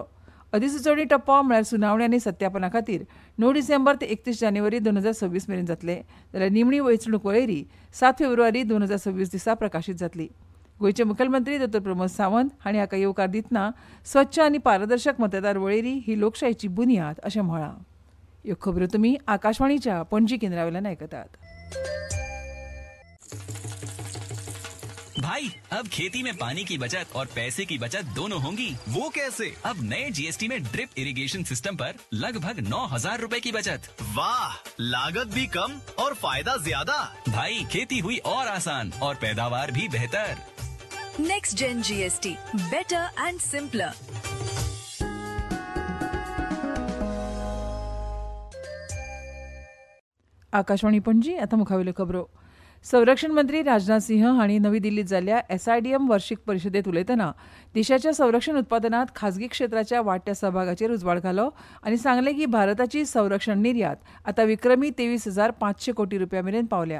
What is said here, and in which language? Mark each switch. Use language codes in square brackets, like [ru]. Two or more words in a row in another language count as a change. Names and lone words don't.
[kok] अधिसुचोवणी टप्पो म्हळ्यार सुनावणी आनी सत्यापना खातीर 9 डिसेंबर ते 31 जानेवारी 2026 मेरेन जातले, जाल्यार निमणी वेंचणूक वळेरी 7 फेब्रुवारी 2026 दिसा प्रकाशीत जातली. गोयचे मुखेलमंत्री डॉ प्रमोद सावंत हांणी हाका येवकार दितना स्वच्छ आनी पारदर्शक मतदार वळेरी ही लोकशायेची बुन्याद अशें म्हळां. ह्यो खबरो तुमी आकाशवाणीच्या पणजी केंद्रावेल्यान आयकतात. [hi] भाई अब खेती में पानी की बचत और पैसे की बचत दोनों होंगी. वो कैसे? अब नए जीएसटी में [en] drip irrigation system [hi] पर लगभग 9,000 रुपए की बचत. वाह, लागत भी कम और फायदा ज्यादा. भाई खेती हुई और आसान और पैदावार भी बेहतर. [en] Next Gen GST, better and simpler. [kok] आकाशवाणी पणजी आता मुखावेल्यो खबरो. संरक्षण मंत्री राजनाथ सिंह हांणी नवी दिल्लीत जाल्ल्या SIDM वार्षिक परिशदेत उलयतना देशाच्या संरक्षण उत्पादनात खाजगी क्षेत्राच्या वाडट्या सहभागाचेर उजवाड घालो आनी सांगलें की भारताची संरक्षण निर्यात आता विक्रमी 23,500 कोटी रुपया मेरेन पावल्या.